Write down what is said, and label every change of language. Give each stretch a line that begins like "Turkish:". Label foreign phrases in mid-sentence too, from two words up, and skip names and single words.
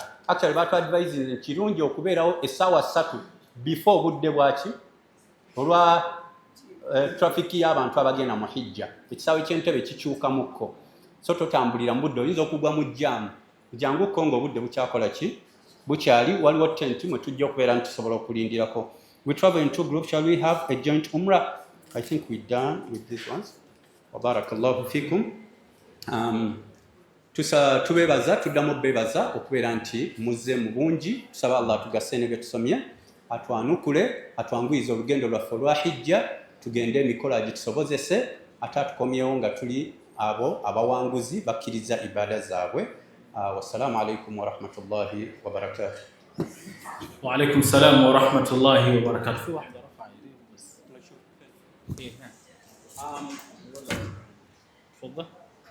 Ganda: Actually batu advising kirungi okubeerawo essaawa 3 before obudde bwaki olwa traffic y'abantu abagenda mu hijja ekisaawe ky'entebe kikyukamukko so totambulira mu budde oyinza okugwa mu jjaamu janguko ng'obudde bukyakola ki bukyali waliwo tent mwe tujja okubeera nti tusobola okulindirako.
English: We travel in 2 groups. Shall we have a joint umrah? I think we're done with these ones.
Arabic: وبارك الله فيكم.
Ganda: Tubebaza tuddamu bebaza okubeera nti muzze mu bungi tusaba Allah tugasse ne bye tusomye atwanukule atwanguyiza olugendo lwaffe olwa hijja tugende emikola gitusobozese ate atukomyewo nga tuli abo abawanguzi bakkiriza ibada zaabwe.
Arabic: والسلام عليكم ورحمة الله وبركاته. وعليكم السلام ورحمة الله وبركاته. في واحدة رفع يديه بس. تفضل.